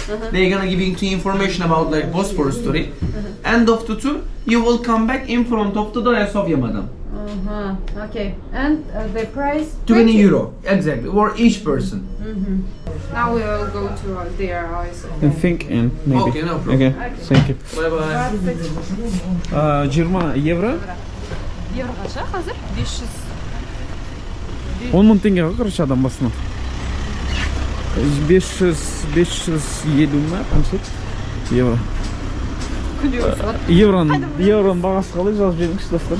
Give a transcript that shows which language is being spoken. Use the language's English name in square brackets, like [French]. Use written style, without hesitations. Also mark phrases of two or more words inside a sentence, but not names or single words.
[English] They're gonna give you information about like Bosphorus story. End of the tour, you will come back in front of the Hagia Sophia, madam. Okay. And the price? 20 euro, exactly, for each person. Now we will go to their house. And think and maybe. Okay, no problem. Okay, thank you. Bye bye. [Kazakh] 20 евро. Евро қанша қазір? 500. 10 мың теңге короче адам басына. 550 ма қанша? Евро. Евроның бағасы қалай жазып жіберіңізші достар.